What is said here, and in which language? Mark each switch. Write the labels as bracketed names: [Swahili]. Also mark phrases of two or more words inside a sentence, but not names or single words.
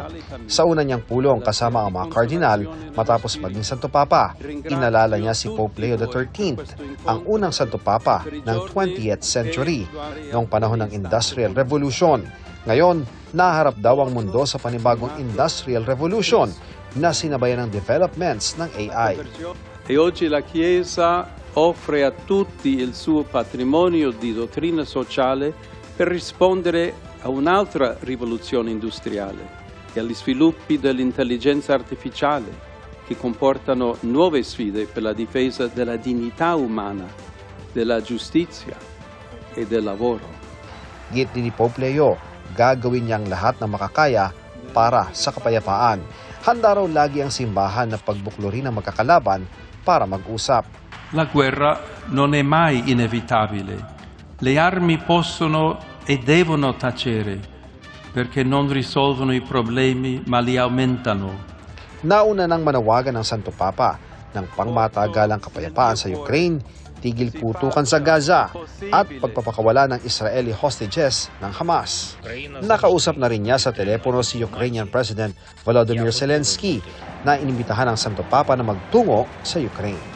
[Filipino] Sa una niyang pulong kasama ang mga kardinal matapos maging Santo Papa, inalala niya si Pope Leo XIII, ang unang Santo Papa ng [English] 20th century [Filipino] noong panahon ng [English] Industrial Revolution. [Filipino] Ngayon, naharap daw ang mundo sa panibagong [English] Industrial Revolution [Filipino] na sinabayan ng developments ng AI. [Italian] E oggi la Chiesa offre a tutti il suo patrimonio di dottrina sociale per rispondere a un'altra rivoluzione industriale e agli sviluppi dell'intelligenza artificiale che comportano nuove sfide per la difesa della dignità umana, della giustizia e del lavoro. [Filipino] Git ni Pope Leo, gagawin niyang lahat ng makakaya para sa kapayapaan. Handa raw lagi ang simbahan na pagbuklurin ang magkakalaban para mag-usap. [Italian] La guerra non è mai inevitabile. Le armi possono e devono tacere perché non risolvono i problemi ma li aumentano. [Filipino] Nauna nang manawagan ng Santo Papa ng pangmatagalang kapayapaan sa Ukraine, tigil putukan sa Gaza at pagpapakawala ng [English] Israeli hostages [Filipino] ng Hamas. Nakausap na rin niya sa telepono si Ukrainian President Volodymyr Zelensky na inimbitahan ng Santo Papa na magtungo sa Ukraine.